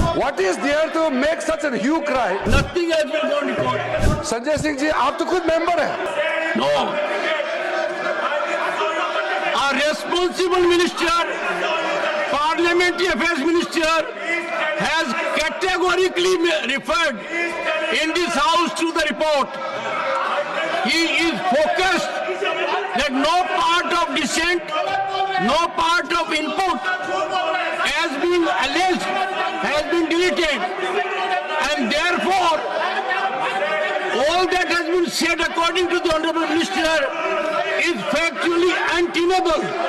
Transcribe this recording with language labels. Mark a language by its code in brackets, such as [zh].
[en] What is there to make such a hue cry? Nothing has been gone to court. [hi] Sanjay Singh ji, आप तो खुद member हैं. [en] No. A responsible minister, parliamentary affairs minister, has categorically referred in this house to the report. He is focused that no part of dissent, no part of input has been alleged, has been deleted, and therefore all that has been said according to the Honorable Minister is factually untenable.